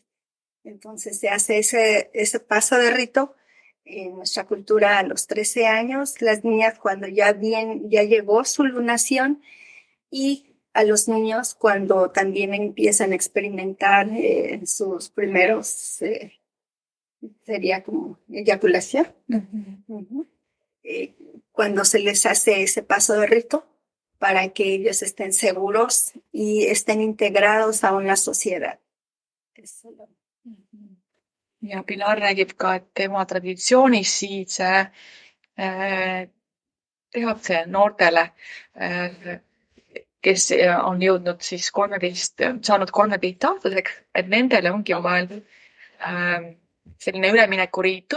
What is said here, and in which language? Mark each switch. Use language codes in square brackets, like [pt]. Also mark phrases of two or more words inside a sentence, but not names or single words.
[es] Entonces se hace ese paso de rito en nuestra cultura a los 13 años, las niñas cuando ya llegó su lunación y a los niños cuando también empiezan a experimentar sus primeros, sería como eyaculación. Cuando se les hace ese paso de rito para que ellos estén seguros y estén integrados a una sociedad. [et] Ja Pilar räägib ka, et tema traditsioonis siis tehakse noortele, kes on jõudnud siis saanud 13 aastaseks, et nendele ongi mõeldud selline üleminekuriitu.